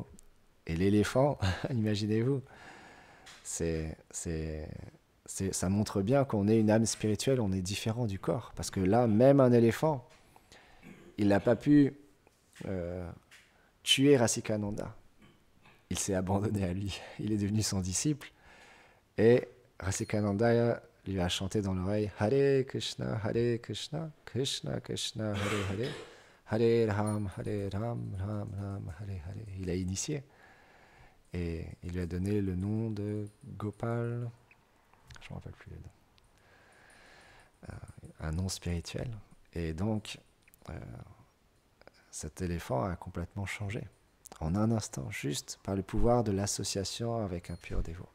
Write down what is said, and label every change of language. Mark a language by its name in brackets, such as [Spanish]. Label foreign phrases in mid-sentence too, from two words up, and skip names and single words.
[French] Et l'éléphant, imaginez-vous, ça montre bien qu'on est une âme spirituelle, on est différent du corps. Parce que là, même un éléphant, il n'a pas pu tuer Rasikananda. Il s'est abandonné à lui. Il est devenu son disciple. Et Rasikananda lui a chanté dans l'oreille « [Sanskrit] Hare Krishna, Krishna Krishna, Hare Hare, [French] Hare Ram, Ram Ram, Hare Hare ». Il a initié. Et il lui a donné le nom de Gopal, je ne me rappelle plus le nom, un nom spirituel. Et donc, cet éléphant a complètement changé, en un instant, juste par le pouvoir de l'association avec un pur dévot.